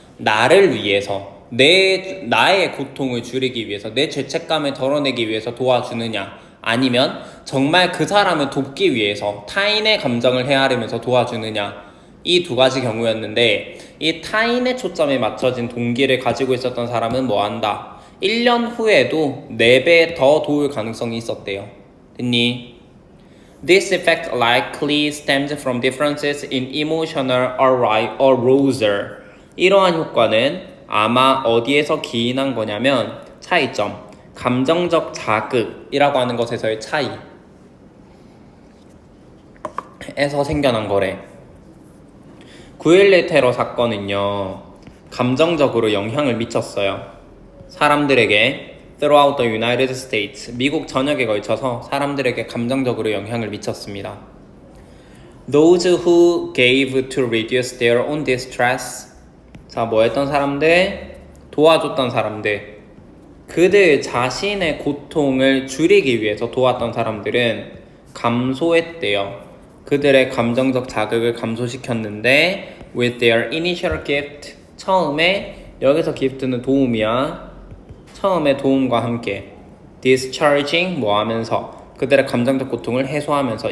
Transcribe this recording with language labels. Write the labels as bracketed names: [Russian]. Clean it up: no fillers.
[Korean] 나를 위해서 나의 고통을 줄이기 위해서 내 죄책감을 덜어내기 위해서 도와주느냐 아니면 정말 그 사람을 돕기 위해서 타인의 감정을 헤아리면서 도와주느냐 이 두 가지 경우였는데 이 타인의 초점에 맞춰진 동기를 가지고 있었던 사람은 뭐한다? 1년 후에도 4배 더 도울 가능성이 있었대요. 됐니? [English] This effect likely stemmed from differences in emotional arousal. [Korean] 이러한 효과는 아마 어디에서 기인한 거냐면 차이점, 감정적 자극이라고 하는 것에서의 차이에서 생겨난 거래. 9.11 테러 사건은요, 감정적으로 영향을 미쳤어요. 사람들에게 [English] throughout the United States, [Korean] 미국 전역에 걸쳐서 사람들에게 감정적으로 영향을 미쳤습니다. [English] Those who gave to reduce their own distress. [Korean] 자, 뭐 했던 사람들? 도와줬던 사람들. 그들 자신의 고통을 줄이기 위해서 도왔던 사람들은 감소했대요. 그들의 감정적 자극을 감소시켰는데 [English] with their initial gift. [Korean] 처음에, 여기서 gift는 도움이야. 처음에 도움과 함께 discharging 뭐 하면서 그들의 감정적 고통을 해소하면서.